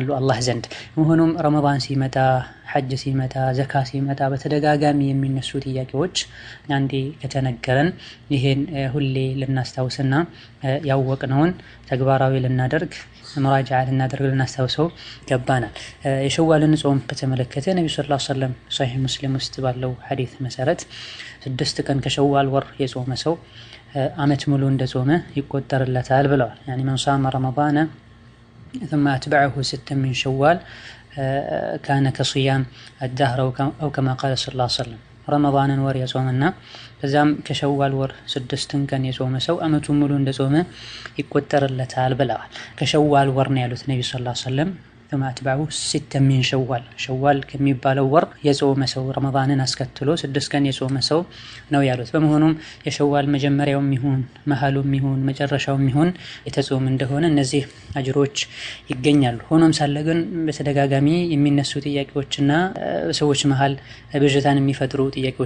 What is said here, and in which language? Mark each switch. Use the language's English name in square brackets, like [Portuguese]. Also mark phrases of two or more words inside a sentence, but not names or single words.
[Amharic] አላህ ዘንድ። መሆኑም ረመዳን ሲመጣ፣ ሐጅ ሲመጣ፣ ዘካ ሲመጣ በተደጋጋሚ የሚነሱ ጥያቄዎች አንዴ ከተነገረን ይሄን ሁሌ ልናስታውስና ያወቅነውን ተግባራዊ ልናደርግ መራጃዓ ልናደርግ ልናስታውሰው ገባናል። የሸዋልን ጾም በተመለከተ ነብዩ [Arabic] صلى الله عليه وسلم [Amharic] ሶሒህ ሙስሊም ውስጥ ባለው ሐዲስ መሰረት 6 ቀን ከሸዋል ወር የጾመ ሰው ዓመት ሙሉ እንደጾመ ይቆጠርለታል ብለዋል። [Arabic] يعني من صام رمضان ثم أتبعه 6 من شوال كان كصيام الدهر أو كما قال صلى الله عليه وسلم [Amharic] ረመዳንን ወር የጾመና ከዛም ከሸዋል ወር 6 ቀን የጾመ ሰው ዓመቱን ሙሉ እንደጾመ ይቆጠርለታል ብለዋል። ከሸዋል ወር ነው ያሉት ነብዩ [Arabic] صلى الله عليه وسلم ثم أتبعه 6 من شوال [Amharic] ሸዋል ከሚባለው ወር የጾመ ሰው ረመዳንን አስከትሎ 6 ቀን የጾመ ሰው ነው ያሉት። በመሆኑም የሸዋል መጀመሪያውም ይሁን መሃሉም ይሁን መጨረሻውም ይሁን የተጾመ እንደሆነ እነዚህ አጅሮች ይገኛሉ። ሆኖም ሳለ ግን በተደጋጋሚ የሚነሱ ጥያቄዎችና ሰዎች መሃል ብዥታን የሚፈጥሩ ጥያቄዎች